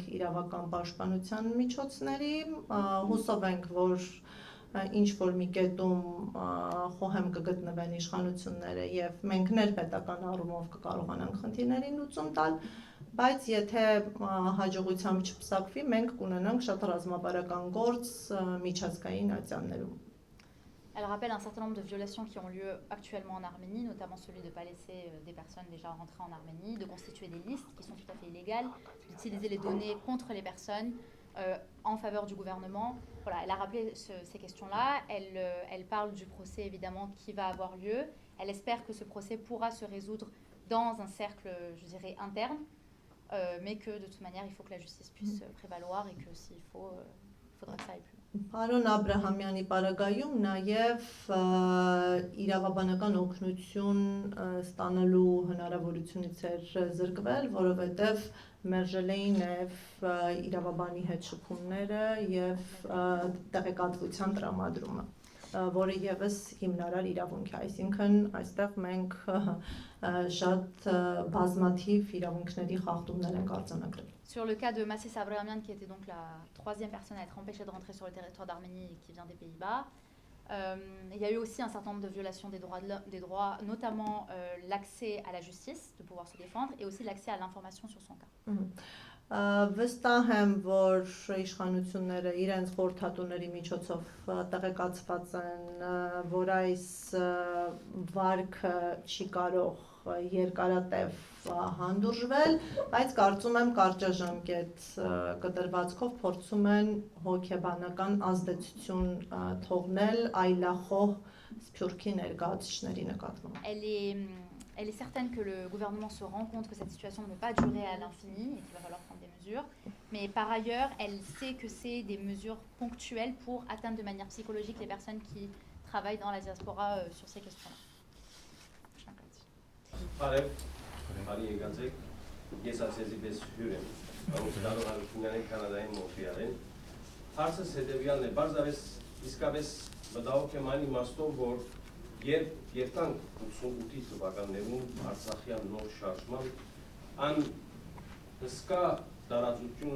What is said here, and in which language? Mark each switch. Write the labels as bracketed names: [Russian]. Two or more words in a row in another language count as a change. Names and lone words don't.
[Armenian] իրավական պաշտպանության միջոցների, հուսով ենք, որ ինչ որ մի կետում խոհեմ կգտնվեն իշխանությունները եւ մենք ներպետական առումով կկարողանանք խնդիրներին լուծում տալ, բայց եթե հաջողությամբ չփսակվի, մենք կունենանք շատ ռազմավարական գործ միջազգային ատյաններում։ [French] Elle rappelle un certain nombre de violations qui ont lieu actuellement en Arménie, notamment celui de ne pas laisser des personnes déjà rentrer en Arménie, de constituer des listes qui sont tout à fait illégales, d'utiliser les données contre les personnes en faveur du gouvernement. Voilà, elle a rappelé ces questions-là. Elle parle du procès évidemment qui va avoir lieu. Elle espère que ce procès pourra se résoudre dans un cercle, je dirais, interne, mais que de toute manière, il faut que la justice puisse prévaloir et que s'il faut, il faudra que ça aille plus. [Armenian] Պարոն Աբրահամյանի պարագայում նաև իրավաբանական օգնություն ստանալու հնարավորությունից էր զրկվել, որովհետև մերժել էին նաև իրավաբանի հետ շփումները եւ տեղեկատվության տրամադրումը, որը եւս հիմնարար իրավունք է, այսինքն այստեղ մենք շատ բազմաթիվ իրավունքների խախտումներ ենք արձանագրել։ [French] Sur le cas de Masses Abrahamian, qui était donc la troisième personne à être empêchée de rentrer sur le territoire d'Arménie et qui vient des Pays-Bas, il y a eu aussi un certain nombre de violations des droits, notamment l'accès à la justice, de pouvoir se défendre, et aussi l'accès à l'information sur son cas. [Armenian] Վստահ եմ, որ իշխանությունները իրենց խորհրդատուների միջոցով տեղեկացված են, որ այս վարկը չի կարող երկարատև հանդուրժվել, բայց կարծում եմ կարճաժամկետ կտրվածքով փորձում են հոգեբանական ազդեցություն թողնել այլախոհ սփյուռքի ներկայացուցիչների նկատմամբ։ [French] Elle est certaine que le gouvernement se rend compte que cette situation ne peut pas durer à l'infini et qu'il va falloir prendre des mesures. Mais par ailleurs, elle sait que c'est des mesures ponctuelles pour atteindre de manière psychologique les personnes qui travaillent dans la diaspora sur ces questions-là. [Armenian] Երբ եկանք 88 թվականներում Արցախյան նոր շարժման, ան հսկա դարաձությունը